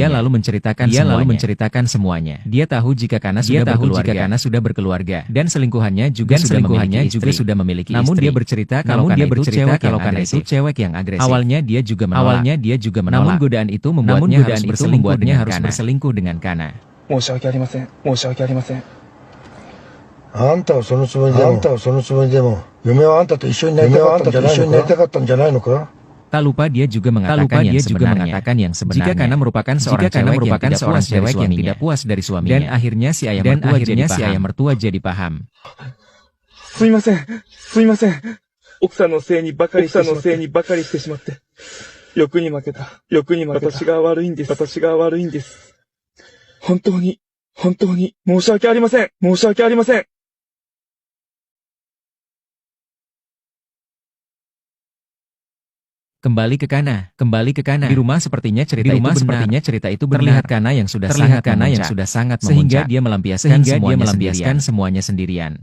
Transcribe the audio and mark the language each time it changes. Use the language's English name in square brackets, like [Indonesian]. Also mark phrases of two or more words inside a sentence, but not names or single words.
[Indonesian] Dia lalu menceritakan semuanya. Dia tahu jika Kana sudah berkeluarga dan selingkuhannya juga sudah memiliki istri. Namun dia bercerita kalau Kana itu cewek yang agresif. Awalnya dia juga menolak. Namun godaan itu membuatnya harus berselingkuh dengan Kana. [Japanese] あんたはそのつもりでも、嫁はあんたと一緒になりたかったんじゃないのか? [Indonesian] Tak lupa dia juga mengatakan yang sebenarnya. Jika Kana merupakan seorang cewek yang tidak puas dari suaminya. Dan akhirnya si ayah mertua jadi paham. [Japanese] すいません。奥さんのせいにばかりしてしまって。欲に負けた。私が悪いんです。本当に申し訳ありません。 [Indonesian] Kembali ke Kana. Di rumah sepertinya cerita itu benar. Terlihat Kana yang sudah sangat memuncak. Sehingga dia melampiaskan semuanya sendirian.